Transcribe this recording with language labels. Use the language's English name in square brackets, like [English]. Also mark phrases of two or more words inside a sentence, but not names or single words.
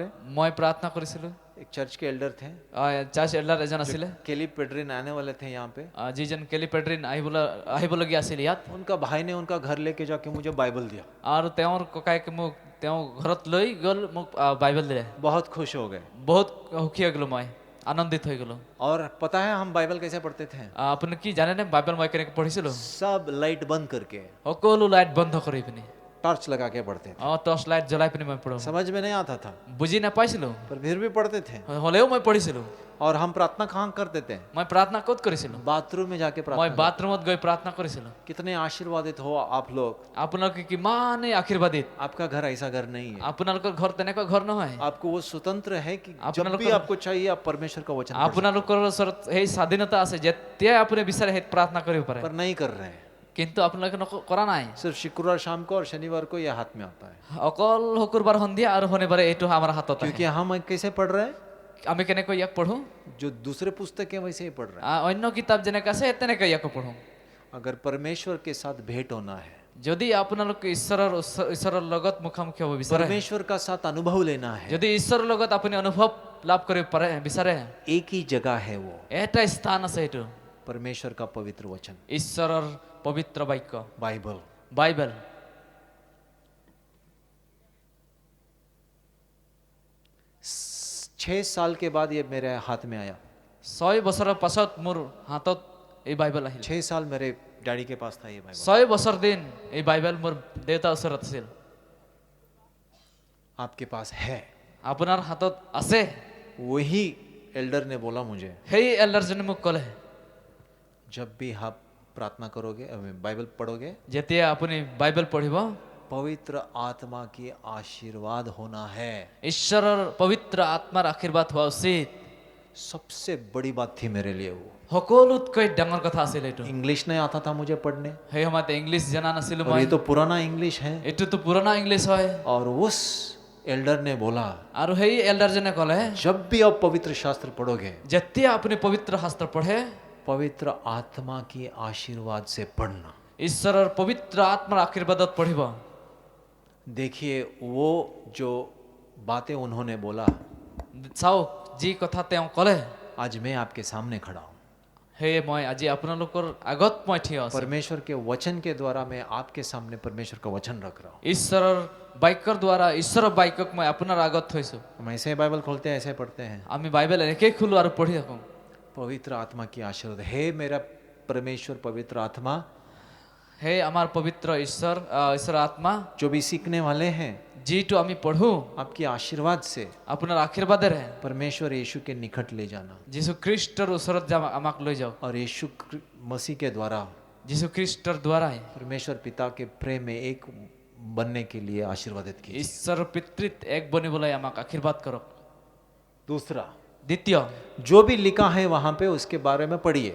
[Assamese] মই প্ৰাৰ্থনা কৰিছিলো [Hindi] एक चर्च के एल्डर थे, [English] church elder [Assamese] এজন আছিলে [Hindi] केली पेड्रिन आने वाले थे यहाँ पे। [Assamese] যিজন কেলিপেড্ৰিন আহিবলগীয়া আছিল ইয়াত [Hindi] उनका भाई ने उनका घर लेके जाके मुझे बाइबल दिया। [Assamese] আৰু তেওঁৰ ককায়েকে মোক তেওঁ ঘৰত লৈ গ'ল মোক বাইবেল দিলে [Hindi] बहुत खुश हो गए। [Assamese] বহুত সুখী হৈ গলো মই আনন্দিত হৈ গলো [Hindi] और पता है हम बाइबल कैसे पढ़ते थे? [Assamese] আপুনি কি জানেনে বাইবেল মই কেনেকৈ পঢ়িছিলো [Hindi] सब लाइट बंद करके [Assamese] সকলো লাইট বন্ধ কৰি পিনি [Hindi] टॉर्च लगा के पढ़ते थे। [English] torch light [Assamese] জ্বলাই পিনি মই পঢ়ো [Hindi] समझ में नहीं आता था, [Assamese] বুজি নাপাইছিলো [Hindi] पर फिर भी पढ़ते थे। [Assamese] হ'লেও মই পঢ়িছিলো [Hindi] और हम प्रार्थना कहाँ करते थे? [Assamese] মই প্ৰাৰ্থনা ক'ত কৰিছিলো [Hindi] बाथरूम में जाके [Assamese] মই [Hindi] प्रार्थना। [Assamese] বাথৰুমত গৈ প্ৰাৰ্থনা কৰিছিলো [Hindi] कितने आशीर्वादित हो आप लोग। [Assamese] আপোনালোকে কিমানেই আশীৰ্বাদিত [Hindi] आपका घर ऐसा घर नहीं है। [Assamese] আপোনালোকৰ ঘৰ তেনেকুৱা ঘৰ নহয় [Hindi] आपको वो स्वतंत्र है कि आप जब लोग भी का- आपको चाहिए आप परमेश्वर का वचन पढ़ [Assamese] আপোনালোকৰ ওচৰত সেই স্বাধীনতা আছে যেতিয়াই আপুনি বিচাৰে সেই প্ৰাৰ্থনা কৰিব পাৰে [Hindi] सकते हैं। पर नहीं कर रहे हैं। [Assamese] কিন্তু আপোনালোকে কৰা নাই [Hindi] सिर्फ शुक्रवार शाम को और शनिवार को ये हाथ में आता है। [Assamese] অকল শুকুৰবাৰ সন্ধিয়া আৰু শনিবাৰে এইটো আমাৰ হাতত আহে [Hindi] क्योंकि हम कैसे पढ़ रहे हैं? [Assamese] আমি কেনেকৈ ইয়াক পঢ়ো [Hindi] जो दूसरे पुस्तक है वैसे ही पढ़ रहे [Assamese] অন্য কিতাপ যেনেকৈ আছে তেনেকৈ ইয়াকো পঢ়ো [Hindi] हैं। अगर परमेश्वर के साथ भेंट होना है, [Assamese] যদি আপোনালোকে ঈশ্বৰৰ লগত মুখামুখি হ'ব বিচাৰে [Hindi] परमेश्वर का साथ अनुभव लेना है, [Assamese] যদি ঈশ্বৰৰ লগত আপুনি অনুভৱ লাভ কৰিব পাৰে বিচাৰে [Hindi] एक ही जगह है वो, [Assamese] এটা স্থান আছে এইটো [Hindi] परमेश्वर का पवित्र वचन [Assamese] ঈশ্বৰৰ পবিত্ৰ বাক্য [Hindi] बाइबल। [Assamese] বাইবেল [Hindi] 6 साल के बाद ये मेरे हाथ में आया। [Assamese] 6 বছৰৰ পাছত মোৰ হাতত এই বাইবেল আহিল। [Hindi] 6 साल मेरे डैडी के पास था ये बाइबल। [Assamese] 6 বছৰ দিন এই বাইবেল মোৰ দেউতাৰ ওচৰত আছিল। [Hindi] आपके पास है? [Assamese] আপোনাৰ হাতত আছে? [Hindi] वही एल्डर ने बोला मुझे, [Assamese] সেই এল্ডাৰজনে মোক ক'লে, [Hindi] जब भी आप प्रार्थना करोगे, बाइबल पढ़ोगे, [Assamese] যেতিয়া আপুনি বাইবেল পঢ়িব, [Hindi] पवित्र आत्मा की आशीर्वाद होना है। [Assamese] ঈশ্বৰৰ পবিত্ৰ আত্মাৰ আশীৰ্বাদ হোৱা উচিত। [Hindi] सबसे बड़ी बात थी मेरे लिए वो। [Assamese] সকলোতকৈ ডাঙৰ কথা আছিল এইটো। [Hindi] इंग्लिश नहीं आता था मुझे पढ़ने, [Assamese] সেই সময়তে ইংলিছ জনা নাছিলো [Hindi] और [Assamese] মই। [Hindi] ये तो पुराना इंग्लिश है। [Assamese] এইটোতো পুৰণা ইংলিছ হয়। [Hindi] और उस एल्डर ने बोला, [Assamese] আৰু সেই এল্ডাৰজনে ক'লে, [Hindi] जब भी आप पवित्र शास्त्र पढ़ोगे, [Assamese] যেতিয়া আপুনি পবিত্ৰ শাস্ত্ৰ পঢ়ে, [Hindi] पवित्र आत्मा की आशीर्वाद से पढ़ना। [Assamese] ঈশ্বৰৰ পবিত্ৰ আত্মাৰ আশীৰ্বাদত পঢ়িব। [Hindi] देखिए वो जो बातें उन्होंने बोला, [Assamese] চাওক যি কথা তেওঁ ক'লে, [Hindi] आज मैं आपके सामने खड़ा हूँ। [Assamese] সেয়ে মই আজি আপোনালোকৰ আগত মই থিয় আছো। [Hindi] परमेश्वर के वचन के द्वारा मैं आपके सामने परमेश्वर का वचन रख रहा हूँ। [Assamese] ঈশ্বৰৰ বাক্যৰ দ্বাৰা ঈশ্বৰৰ বাক্যক মই আপোনাৰ আগত থৈছো। [Hindi] हम ऐसे बाइबल खोलते हैं, ऐसे पढ़ते हैं। [Assamese] আমি বাইবেল এনেকৈ খোলো আৰু পঢ়ি থাকো। [Hindi] पवित्र आत्मा की आशीर्वाद, हे मेरा परमेश्वर पवित्र आत्मा, [Assamese] হে আমাৰ পবিত্ৰ ঈশ্বৰৰ আত্মা, [Hindi] जो भी सीखने वाले हैं, [Assamese] যিটো আমি পঢ়ো [Hindi] आपकी आशीर्वाद से [Assamese] আপোনাৰ আশীৰ্বাদেৰে [Hindi] परमेश्वर यीशु के निकट ले जाना, [Assamese] যীশু খ্ৰীষ্টৰ ওচৰত আমাক লৈ যাওক। [Hindi] और यीशु मसीह के द्वारा [Assamese] যীশু খ্ৰীষ্টৰ দ্বাৰাই [Hindi] परमेश्वर पिता के प्रेम में एक बनने के लिए आशीर्वादित कीजिए। [Assamese] ঈশ্বৰৰ পিতৃত এক বনিবলৈ আমাক আশীৰ্বাদ কৰক। [Hindi] दूसरा, [Assamese] দ্বিতীয়, [Hindi] जो भी लिखा है वहां पे उसके बारे में पढ़िए।